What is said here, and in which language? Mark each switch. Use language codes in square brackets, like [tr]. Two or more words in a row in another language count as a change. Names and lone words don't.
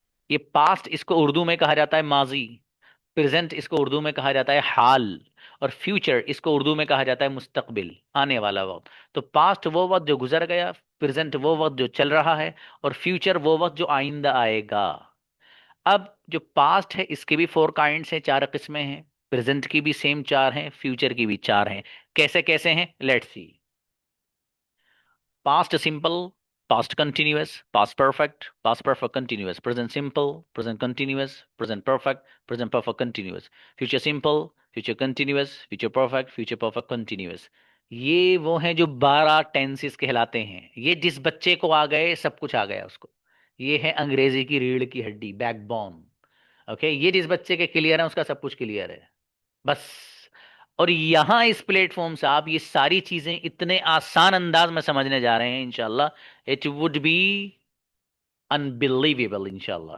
[hi] ये पास्ट इसको उर्दू में कहा जाता है माजी, प्रेजेंट इसको उर्दू में कहा जाता है हाल, और फ्यूचर इसको उर्दू में कहा जाता है मुस्तकबिल, आने वाला वक्त। तो पास्ट वो वक्त जो गुजर गया, प्रेजेंट वो वक्त जो चल रहा है, और फ्यूचर वो वक्त जो आइंदा आएगा। अब जो पास्ट है इसके भी 4 काइंड्स हैं, 4 किस्में हैं। प्रेजेंट की भी सेम 4 हैं, फ्यूचर की भी 4 हैं। कैसे कैसे हैं, [en] let's see. Past simple, past continuous, past perfect continuous, present simple, present continuous, present perfect continuous, future simple, future continuous, future perfect continuous। [hi] ये वो हैं जो 12 टेंसेस कहलाते हैं। ये जिस बच्चे को आ गए सब कुछ आ गया उसको। ये है अंग्रेजी की रीढ़ की हड्डी, बैकबोन। ओके, ये जिस बच्चे के क्लियर है उसका सब कुछ क्लियर है, बस। और यहां इस प्लेटफॉर्म से आप ये सारी चीजें इतने आसान अंदाज में समझने जा रहे हैं इंशाल्लाह, [en] it would be unbelievable [hi] इंशाल्लाह।